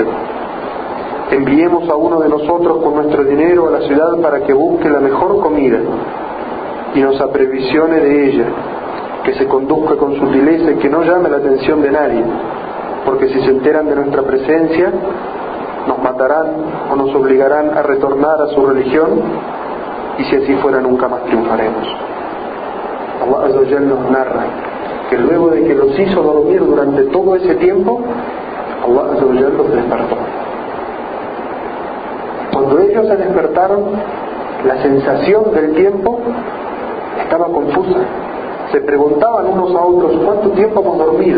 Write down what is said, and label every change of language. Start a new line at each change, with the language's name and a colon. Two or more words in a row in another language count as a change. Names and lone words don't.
Spanish: Enviemos a uno de nosotros con nuestro dinero a la ciudad para que busque la mejor comida y nos aprevisione de ella, que se conduzca con sutileza y que no llame la atención de nadie, porque si se enteran de nuestra presencia, nos matarán o nos obligarán a retornar a su religión, y si así fuera nunca más triunfaremos.
Arabic: الله عز وجل
Spanish: nos narra que luego de que los hizo dormir durante todo ese tiempo,
Arabic: الله عز وجل
Spanish: los despertó. Cuando ellos se despertaron, la sensación del tiempo estaba confusa. Se preguntaban unos a otros: ¿cuánto tiempo hemos dormido?